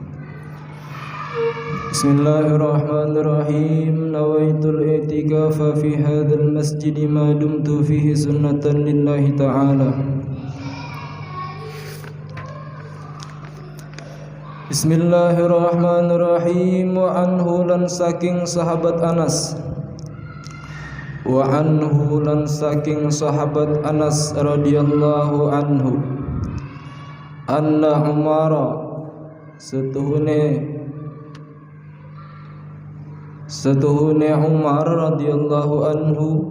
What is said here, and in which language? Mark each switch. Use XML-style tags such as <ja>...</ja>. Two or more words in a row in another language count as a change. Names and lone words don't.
<ar>بسم الله الرحمن الرحيم. نويت الاعتكاف في هذا المسجد ما دمت فيه سنة لله تعالى. بسم الله الرحمن الرحيم. وعنه</ar> <jv>lan saking sahabat Anas.</jv> <ar>وعنه</ar> <jv>lan saking sahabat Anas</jv> <ar>رضي الله عنه. أن عمر Setuhune Umar رضي الله عنه</ar>